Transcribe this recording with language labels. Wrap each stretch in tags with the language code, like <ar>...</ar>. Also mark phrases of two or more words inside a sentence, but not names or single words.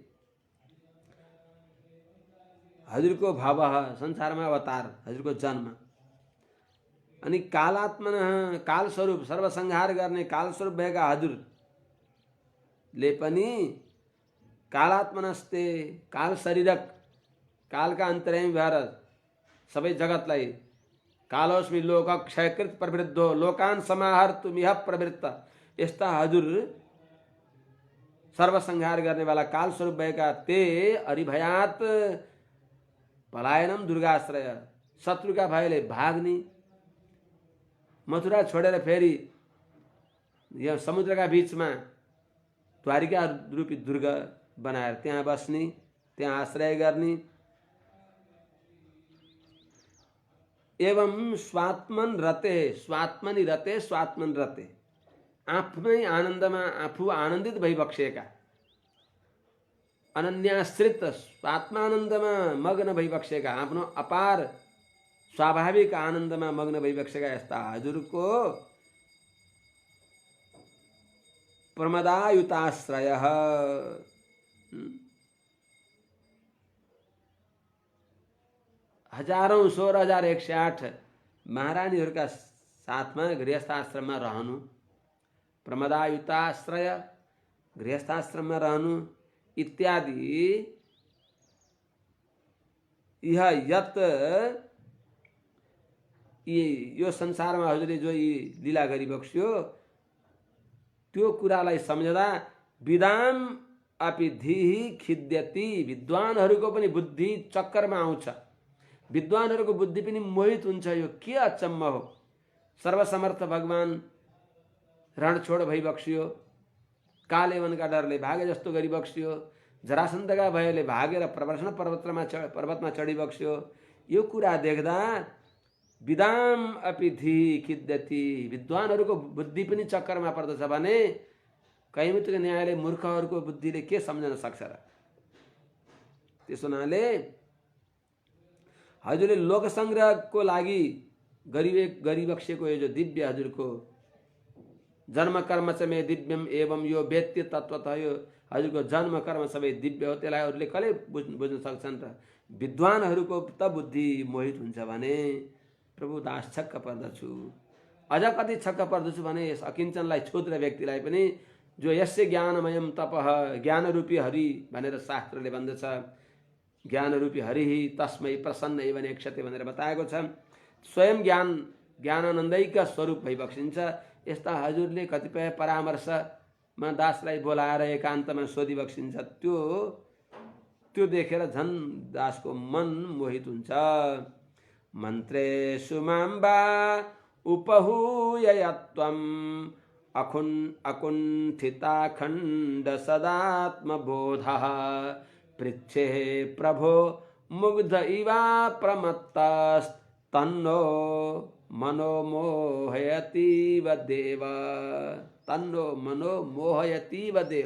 <ne>हजुरको भव, संसारमा अवतार, हजुरको जन्म, अनि कालात्मन, कालस्वरूप सर्वसंहार गर्ने कालस्वरूप भएका हजुरले पनि कालात्मनस्ते, काल शरीरक, कालका अन्तर्यामी भएर सबै जगतलाई,</ne> <sa>कालोस्मि लोक क्षयकृत प्रवृद्धो लोकान समाहर्तुमिह प्रवृत्त,</sa> <ne>यस्ता हजुर सर्वसंहार गर्नेवाला कालस्वरूप भएका</ne> <sa>ते अरिभयात पलायनम दुर्गाश्रय,</sa> <ne>शत्रुका भयले भाग्ने, मथुरा छोडेर फेरि यहाँ समुद्रका बीचमा द्वारिका रूपी दुर्ग बनाएर त्यहाँ बस्ने, त्यहाँ आश्रय गर्ने,</ne> <sa>एवं स्वात्मन रते, स्वात्मनि रते, स्वात्मन रते,</sa> <ne>आफ्नै आनन्दमा आफू आनन्दित भइबक्सेका, अनन्याश्रित स्वात्मानन्दमा मग्न भइबक्सेका, आफ्नो अपार स्वाभाविक आनन्दमा मग्न भइबक्सेका यस्ता हजुरको प्रमदायुताश्रयः, हजारौं 16,108 महारानीहरूका साथमा गृहस्थाश्रममा रहनु, प्रमदायुताश्रय, गृहस्थाश्रममा रहनु इत्यादि, यह यत यो संसारमा हजुरले जो यी लीला गरिबक्स्यो त्यो कुरालाई सम्झदा</ne> <sa>विदाम अपि धीहि खिद्यति,</sa> <ne>विद्वानहरूको पनि बुद्धि चक्करमा आउँछ, विद्वानहरूको बुद्धि पनि मोहित हुन्छ। यो के अचम्म हो, सर्वसमर्थ भगवान रणछोड भइबक्सियो, कालेवनका डरले भागे जस्तो गरिबक्सियो, जरासन्धका भयले भागेर प्रवर्षण पर्वतमा चढिबक्स्यो। यो कुरा देख्दा</ne> <sa>विदाम अपि धी खिद्यति,</sa> <ne>विद्वानहरूको बुद्धि पनि चक्करमा पर्दछ भने कैमुतिक न्यायले मूर्खहरूको बुद्धिले के सम्झन सक्छ र। त्यसो हुनाले हजुरले लोक संग्रहको लागि गरिबक्सेको यो जो दिव्य हजुरको जन्म कर्म</ne> <sa>च मे दिव्यम एवं यो वेत्य तत्त्वतः,</sa> <ne>यो हजुरको जन्म कर्म सबै दिव्य हो, त्यसलाई अरूले कसले बुझ्न सक्छन् त। विद्वानहरूको त बुद्धि मोहित हुन्छ भने प्रभु दास छक्क पर्दछु। अझ कति छक्क पर्दछु भने यस अकिञ्चनलाई क्षुद्र व्यक्तिलाई पनि, जो</ne> <sa>यस्य ज्ञानमयम तपः,</sa> <ne>ज्ञानरूपी हरि भनेर शास्त्रले भन्दछ, ज्ञानरूपी हरि</ne> <sa>तस्मै प्रसन्न एव नेक्षते</sa> <ne>भनेर बताएको छ। स्वयं ज्ञानानन्दैक स्वरूप भइबक्सिन्छ। यस्ता हजुरले कतिपय परामर्शमा दासलाई बोलाएर एकान्तमा सोधिबक्सिन्छ, त्यो देखेर झन् दासको मन मोहित हुन्छ।</ne> <sa>मन्त्रेषु माम्बा उपहूय त्वम् अकुण्ठिताखण्ड सदात्मबोधः, पृच्छे प्रभो मुग्ध इवा प्रमत्तस्तन्नो मनोमोहयतीव देव, तन्नो मनोमोहयतीव देव।</sa>